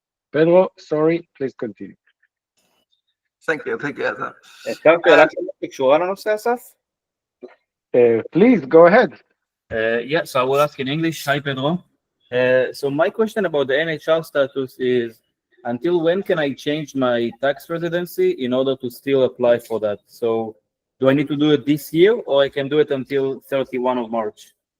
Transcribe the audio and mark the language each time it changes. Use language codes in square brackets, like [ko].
[en] פדרו, sorry, please continue. Thank you, אסף. [he] אפשר שאלה שקשורה לנושא, אסף? [en] Please, go ahead. Yes, I will ask in English. Hi, Pedro. So my question about the NHR status is, until when can I change my tax residency in order to still apply for that? So do I need to do it this year, or I can do it until 31 of March?